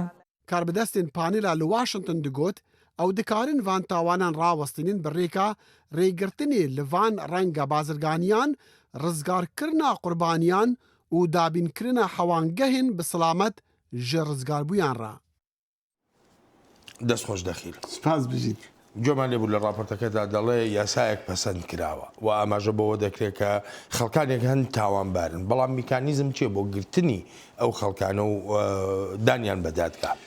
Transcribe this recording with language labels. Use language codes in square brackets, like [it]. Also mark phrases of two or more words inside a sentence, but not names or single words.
[ku] Karbidestên panêla li Washington digot ew dikarin van tawanan rawestînin bi rêka rêgirtinê li van renga bazirganiyan, rizgarkirina qurbaniyan û dabînkirina hewangehên bi silamet ji rizgarbûyan re. [ckb] دەستخۆش دەخیل. سپاس بژیت. جۆمان لێبوو لە ڕاپۆرتەکەدا دەڵێ یاسایەک پەسەند کراوە و ئاماژە بەوە دەکرێت کە خەڵکانێک هەند تاوانبارن بەڵام میکانیزم چیە بۆ گرتنی ئەو خەڵکانە و دانیان بەدادگا.